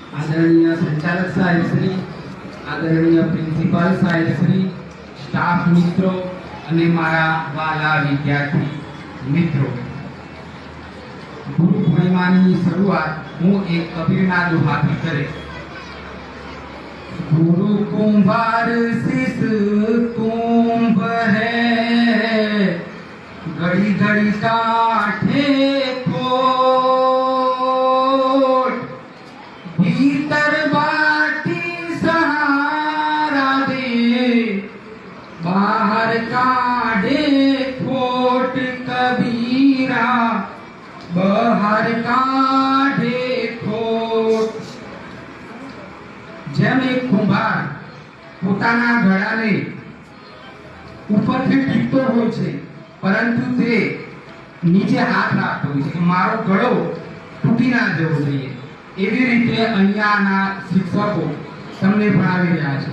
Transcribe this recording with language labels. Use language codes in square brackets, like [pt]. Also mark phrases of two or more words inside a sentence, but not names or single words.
[hi] आदरणीय संचालक साहेब श्री, आदरणीय प्रिंसिपल साहेब श्री, स्टाफ मित्रों [gu] અને મારા વાલા વિદ્યાર્થી મિત્રો, ગુરુ પૂર્ણિમાની શરૂઆત હું એક કબીરના દોહાથી કરે। [hi] गुरु कुंभार शिष कुंभ है, घड़ी घड़ी काठे कोट, भीतर बाटी सहारा दे, बाहर काढ़े खोट कबीरा, बाहर काढ़े खोट। [gu] જેમ એક કુંભાર પોતાના ઘડાને ઉપરથી ટીપતો હોય છે, પરંતુ તે નીચે હાથ રાખતો હોય છે કે મારો ઘડો તૂટી ના જવો જોઈએ। એવી રીતે અહીંયાના શિક્ષકો તમને ભણાવી રહ્યા છે।